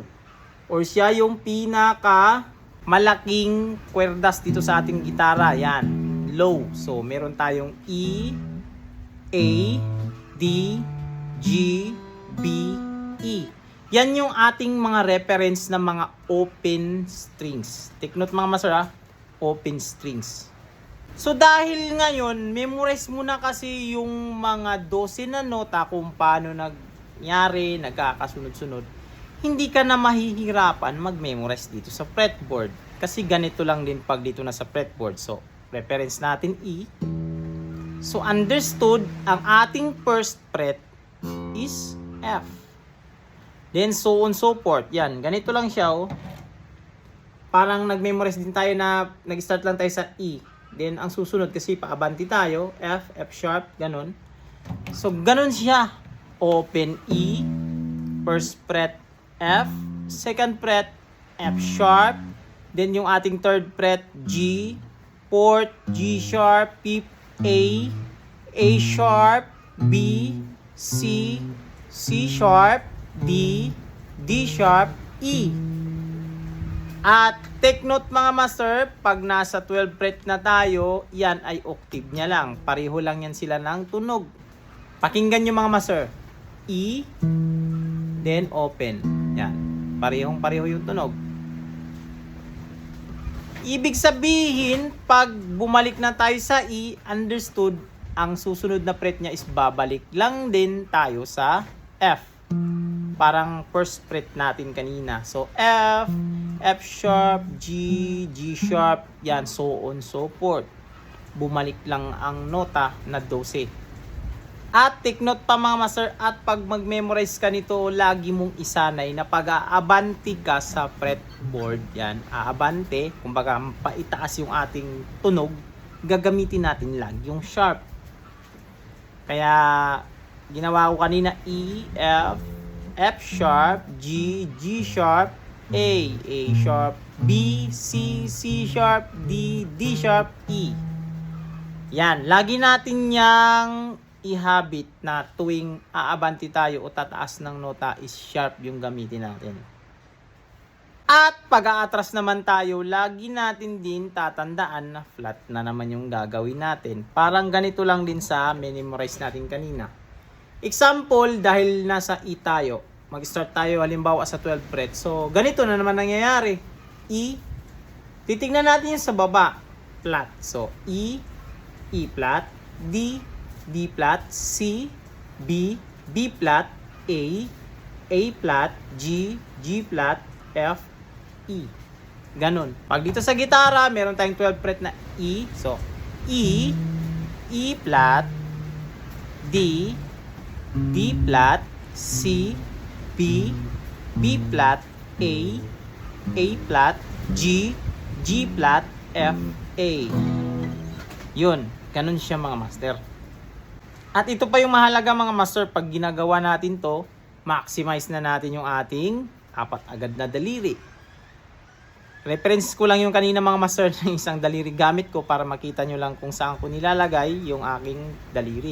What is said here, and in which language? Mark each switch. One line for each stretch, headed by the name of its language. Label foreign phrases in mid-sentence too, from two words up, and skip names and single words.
Filipino: Or siya yung pinaka malaking kwerdas dito sa ating gitara. Yan, low. So meron tayong E, A, D, G, B, E. Yan yung ating mga reference na mga
English: open strings. Take note
Filipino: mga master ha,
English: open strings.
Filipino: So dahil ngayon, memorize mo na kasi yung mga 12 na nota kung paano nangyari, nagkakasunod-sunod. Hindi ka na mahihirapan mag-memorize dito sa fretboard. Kasi ganito lang din pag dito na sa fretboard. So, reference natin E. So, understood, ang ating
English: first fret
Filipino: is F.
English: Then, so on so forth.
Filipino: Yan, ganito lang siya oh. Parang nag-memorize din tayo na nag-start lang tayo sa E. Then, ang susunod kasi paabanti tayo, F, F sharp, ganun. So, ganun siya.
English: Open E, first fret F, second fret F sharp, then
Filipino: yung ating
English: third fret G, fourth G sharp, fifth A sharp, B, C, C sharp, D, D sharp, E.
Filipino: At
English: take note
Filipino: mga master, pag nasa 12 fret na tayo, yan ay octave niya lang. Pareho lang yan sila ng tunog. Pakinggan nyo mga master. E, then open. Yan. Parehong-pareho yung tunog. Ibig sabihin, pag bumalik na tayo sa E, understood, ang susunod na fret niya is babalik lang din tayo sa F. Parang
English: first fret
Filipino: natin kanina.
English: So, F, F sharp, G, G sharp, yan, so on, so forth.
Filipino: Bumalik lang ang nota na 12. At
English: take note
Filipino: pa mga master, at pag mag-memorize ka nito, lagi mong isanay na pag-aabante ka sa fretboard, yan, aabante, kumbaga paitaas yung ating tunog, gagamitin natin lagi yung sharp. Kaya, ginawa ko kanina E, F, F sharp, G, G sharp, A sharp, B, C, C sharp, D, D sharp, E. Yan, lagi natin yang ihabit na tuwing aabanti tayo o tataas ng nota is sharp yung gamitin natin. At pag-aatras naman tayo, lagi natin din tatandaan na flat na naman yung gagawin natin. Parang ganito lang din sa memorize natin kanina. Example, dahil nasa E tayo, mag-start tayo halimbawa sa 12 fret. So, ganito na naman nangyayari. E, titignan natin yung sa baba, flat.
English: So, E, E flat, D, D flat, C, B, B flat, A flat, G, G flat, F, E.
Filipino: Ganun. Pag dito sa gitara, meron tayong 12 fret na E.
English: So, E, E flat, D, D flat, C, B, B flat, A flat, G, G flat, F, A.
Filipino: Yun, ganun siya mga master. At ito pa yung mahalaga mga master, pag ginagawa natin to, maximize na natin yung ating apat agad na daliri. Reference ko lang yung kanina mga master ng isang daliri gamit ko para makita nyo lang kung saan ko nilalagay yung aking daliri.